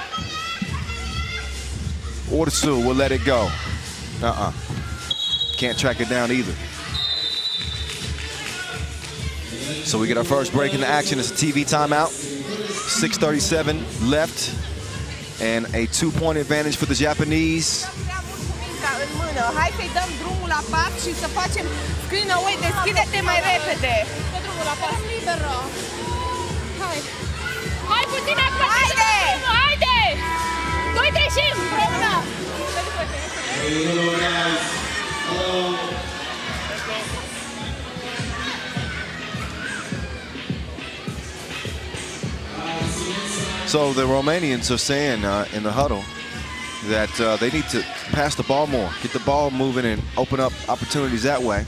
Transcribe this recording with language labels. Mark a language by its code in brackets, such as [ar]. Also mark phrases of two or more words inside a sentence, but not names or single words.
[en] Orsu will let it go. Can't track it down either. So we get our first break in the action. It's a TV timeout. 6:37 left. And a 2-point advantage for the Japanese. [ro] Hai să-i dăm drumul la pas și să facem [en] screen away. [ro] Deschide-te mai repede. Dă drumul la pas. Liberă. Hai. Hai puțin acolo. Haide! Haide! Doi-trei și împreună. [en] So the Romanians are saying in the huddle that they need to pass the ball more, get the ball moving and open up opportunities that way.